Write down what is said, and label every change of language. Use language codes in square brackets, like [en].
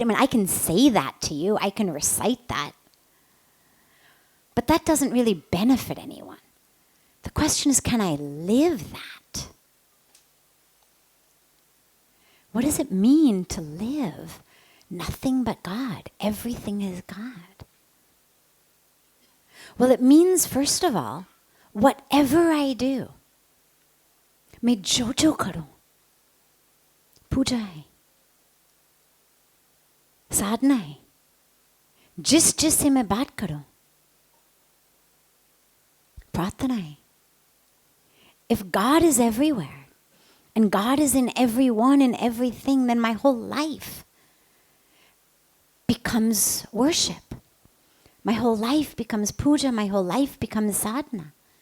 [en] I mean, I can say that to you. I can recite that. But that doesn't really benefit anyone. The question is, can I live that? What does it mean to live nothing but God? Everything is God. Well, it means, first of all, whatever I do, [hi] मैं जो जो करूं, पूजा है, साधना है, जिस जिससे मैं बात करूं, प्रार्थना है. [en] If God is everywhere, and God is in everyone and everything, then my whole life becomes worship. My whole life becomes puja. My whole life becomes sadhana.